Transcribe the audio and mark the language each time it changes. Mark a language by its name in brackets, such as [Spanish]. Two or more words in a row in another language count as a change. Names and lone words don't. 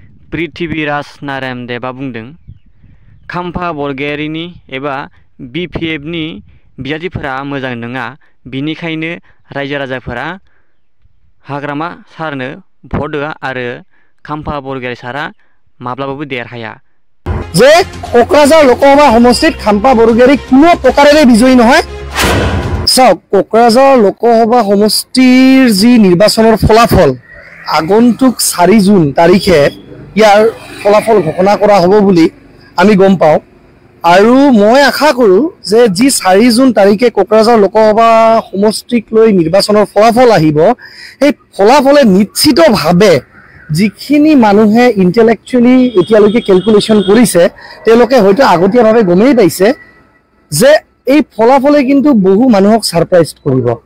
[Bodo] पृथ्वीराज नारायण देवा बुंदों खाम्फा बरगयारिनि एबा BPFनि बिजाथिफोरा मोजां नङा, बिनिखायनो रायजो राजाफोरा हाग्रामा सारनो भट होआ आरो खाम्फा बरगयारि सारा माब्लाबाबो देरहाया। जे कक्राझार लोकसभा समष्टित खाम्फा बरगयारि [Assamese] কোনো প্ৰকাৰেৰে বিজয়ী নহয়। চাওক, कक्राझार लोकसभा সমষ্টিৰ যি নিৰ্বাচনৰ ফলাফল আগন্তুক 4 জুন তাৰিখে ইয়াৰ ফলাফল ঘোষণা কৰা হ'ব বুলি আমি গম পাওঁ আৰু মই আশা কৰোঁ যে যি 4 জুন তাৰিখে कक्राझार লোকসভা সমষ্টিক লৈ নিৰ্বাচনৰ ফলাফল আহিব, এই ফলাফলে নিশ্চিতভাৱে যিখিনি মানুহে ইন্টেলেকচুৱেলি এতিয়ালৈকে ক্যালকুলেশন কৰিছে তেওঁলোকে হয়তো আগতীয়াভাৱে গমেই পাইছে যে এই ফলাফলে কিন্তু বহু মানুহক সাৰপ্ৰাইজ কৰিব।